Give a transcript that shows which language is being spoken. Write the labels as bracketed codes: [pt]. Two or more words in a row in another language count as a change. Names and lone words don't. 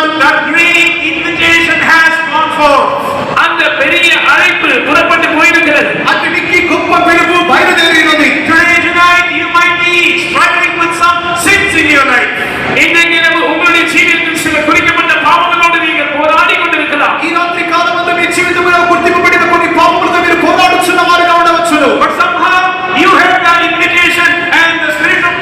[en] That great invitation has gone forth. [ta] அந்த பெரிய அழைப்பு புறப்பட்டு போயிருக்கிறது. [te] అతి మిక్కి గొప్ప పిలుపు బయలుదేరినది. [en] Today, tonight, you might be struggling with some sins in your life. [ta] இன்றைக்கு இரவு உங்களுடைய ஜீவியத்தில் சில குறிக்கப்பட்ட பாவங்களோடு நீங்கள் போராடி கொண்டிருக்கலாம். [te] ఈ రాత్రి కాలమందు మీ జీవితంలో గుర్తింపబడిన కొన్ని పాపములతో మీరు పోరాడుచున్న వారుగా ఉండవచ్చును. [en] But somehow you heard that invitation and the Spirit